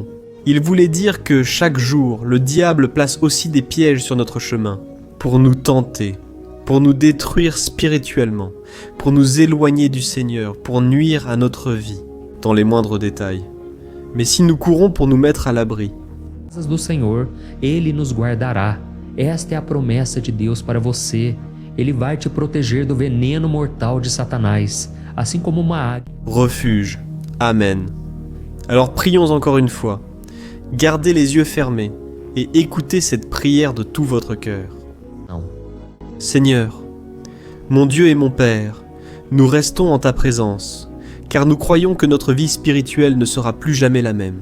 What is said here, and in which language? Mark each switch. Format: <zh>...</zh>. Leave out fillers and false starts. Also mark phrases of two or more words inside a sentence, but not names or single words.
<fr>Il voulait dire que chaque jour, le diable place aussi des pièges sur notre chemin, pour nous tenter, pour nous détruire spirituellement, pour nous éloigner du Seigneur, pour nuire à notre vie, dans les moindres détails. Mais si nous courons pour nous mettre à l'abri,</fr> <pt>Do Senhor, Ele nos guardará. Esta é a promessa de Deus para você. Ele vai te proteger do veneno mortal de Satanás, assim como uma águia.</pt> <fr>Refuge. Amen. Alors prions encore une fois. Gardez les yeux fermés et écoutez cette prière de tout votre cœur. Non. Seigneur, mon Dieu et mon Père, nous restons en ta présence, car nous croyons que notre vie spirituelle ne sera plus jamais la même.</fr>